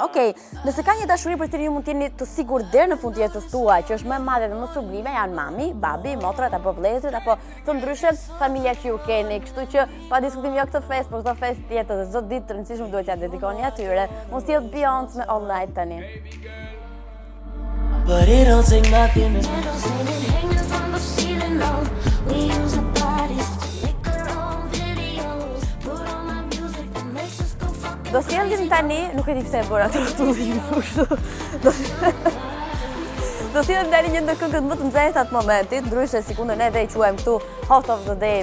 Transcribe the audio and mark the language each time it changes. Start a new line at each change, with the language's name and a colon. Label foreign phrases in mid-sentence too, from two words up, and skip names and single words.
Albanian: Okej, nëse ka një dashuri për të ju mund të jeni të sigurt deri në fund të jetës tuaj, që është më e madhe dhe më sublime, janë mami, babi, motrat apo vëllezërit apo të ndryshëm familja që ju keni. Kështu që pa diskutim jo këtë festë, por çdo festë tjetër dhe çdo ditë të rëndësishme duhet t'ia dedikoni atyre. Mos sjell Beyoncé me All Night tani.
English: But it don't take nothing to
Albanian: do sjellim tani, nuk e di pse e bëra atë rrotullim kështu. Do sjellim tani një ndër këngët më të nxehta të momentit, ndryshe sikur ne dhe i quajmë këtu
English: Hot of the Day.